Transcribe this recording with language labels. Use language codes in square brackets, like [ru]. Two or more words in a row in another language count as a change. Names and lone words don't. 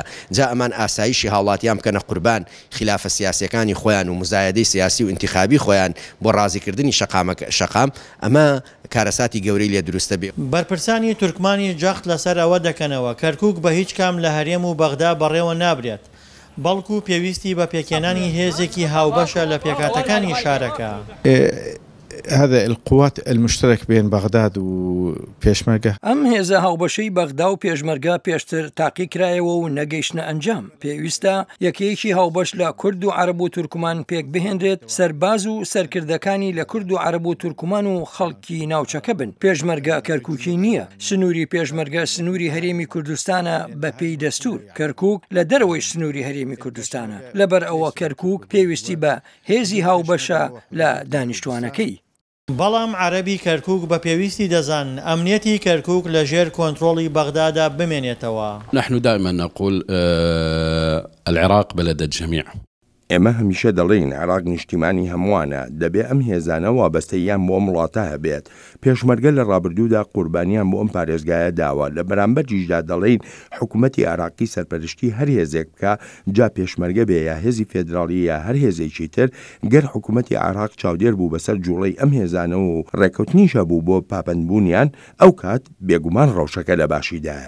[ckb] جا ئەمان ئاسایشی هاوڵاتیان بکەنە قوربان خلافە سیاسیەکانی خۆیان و مزایدەی سیاسی و انتخابی خۆیان بۆ ڕازیکردنی شەقام، ئەمە کارەساتی گەورەی لێ دروستە بێ. بەرپرسانی تورکمانی جەخت لەسەر ئەوە دەکەنەوە کەرکووک بە هیچ کام لە هەرێم و بەغدا بەڕێوە نابرێت، بەڵکو پێویستی بە پێکێنانی هێزێکی هاوبەشە لە پێکاتەکانی شارەکە. [ar] هذا القوات المشترك بين بغداد وبيشمرگە [ckb] ئەم هێزە هاوبەشەی بەغدا و پێشمەرگە پێشتر تاقی کرایەوە و نەگەیشتنە ئەنجام. پێویستە یەکەیەکی هاوبەش لە کورد و عەرەب و تورکمان پێک بهێنرێت، سەرباز و سەرکردەکانی لە کورد و عەرەب و تورکمان و خەڵکی ناوچەکە بن. پێشمەرگە کەرکووکی نییە، سنووری پێشمەرگە سنووری هەرێمی کوردستانە بە پێی دەستور. کەرکووک لە دەرەوەی سنووری هەرێمی کوردستانە، لەبەر ئەوە کەرکووک پێویستی بە هێزی هاوبەشە لە دانیشتوانەکەی. بەڵام عەرەبی کەرکووک بە پێویستی دەزان ئەمنیەتی کەرکووک لە ژێر کۆنتڕۆڵی بەغدادا بمێنێتەوە. [ar] نحن دائما نقول العراق بلد الجميع. [ckb] ئێمە هەمیشە دەڵێن عێراق نیشتیمانی هەمووانە، دەبێ ئەم هێزانە وابەستەیان بۆ وڵاتە هەبێت. پێشمەرگە لە ڕابردوودا قوربانیان بۆ ئەم پارێزگایە داوە، لە بەرامبەرجیشدا دەڵێن حکوومەتی عێراقی سەرپەرشتی هەر هێزێک بکە، جا پێشمەرگە بێ یا هێزی فێدراڵی یا هەر هێزێکی تر، گەر حکوومەتی عێراق چاودێر بوو بەسەر جوڵەی ئەم هێزانە و ڕێکەوتنیشە بوو بۆ پابەندبوونیان، ئەو کات بێگومان ڕەوشەکە لە باشیدایە.